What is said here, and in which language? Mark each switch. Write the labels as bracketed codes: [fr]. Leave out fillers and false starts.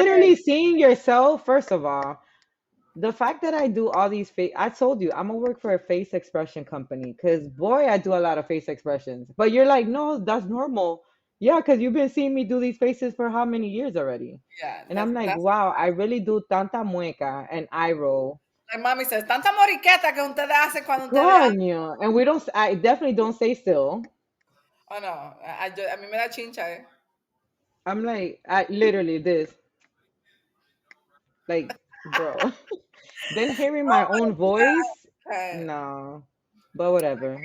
[en] literally seeing yourself. First of all, the fact that I do all these face, I told you I'm gonna work for a face expression company because boy, I do a lot of face expressions. But you're like, no, that's normal. Yeah, because you've been seeing me do these faces for how many years already? Yeah, And I'm like, that's wow, I really do [es] tanta mueca [en] and eye roll. like mommy says, [es] tanta moriqueta que ustedes hacen cuando ustedes hablan. Coño. [en] And we don't, I definitely don't say still. [es] Oh no, a mí me da chincha, eh. [en] I'm like, I literally this, like, bro. Then hearing my Oh own my voice, god. no. But whatever,